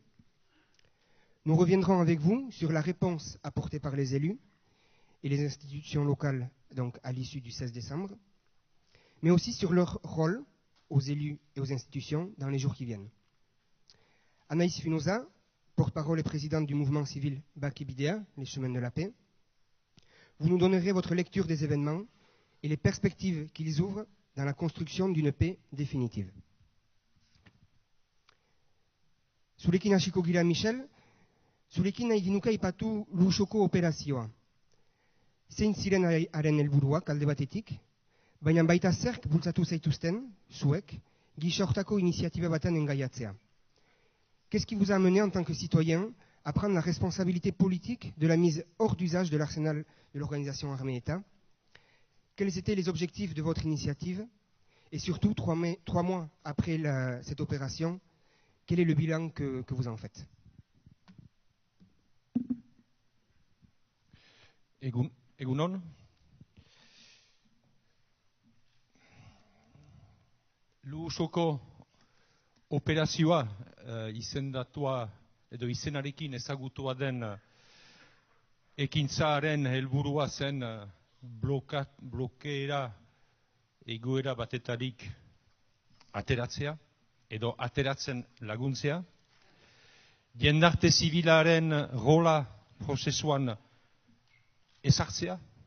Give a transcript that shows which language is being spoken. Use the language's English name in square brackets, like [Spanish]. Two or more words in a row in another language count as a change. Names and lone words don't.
[French] Nous reviendrons avec vous sur la réponse apportée par les élus et les institutions locales donc à l'issue du 16 décembre, mais aussi sur leur rôle aux élus et aux institutions dans les jours qui viennent. Anaïs Finoza, porte-parole et présidente du mouvement civil Bakibidea, les chemins de la paix, vous nous donnerez votre lecture des événements et les perspectives qu'ils ouvrent dans la construction d'une paix définitive. [Basque] Zurekin hasiko gira, Michel, zurekin nahi ginuka ipatu Lusoko operazioa. Zein ziren haren helburuak alde batetik, baina baita zerk bultzatu zaituzten, zuek, gisa hortako iniziatiba baten engaiatzea. [French] Qu'est-ce qui vous a amené en tant que citoyen à prendre la responsabilité politique de la mise hors d'usage de l'arsenal de l'organisation armée État? Quels étaient les objectifs de votre initiative? Et surtout, 3 mois après cette opération, quel est le bilan que vous en faites? [Basque] Egunon. Lusoko operazioa izendatua edo izenarekin ezagutua den ekintzaren helburua zen blokeera egoera batetarik ateratzea edo ateratzen laguntzea, jendarte zibilaren rola prozesuan ezartzea,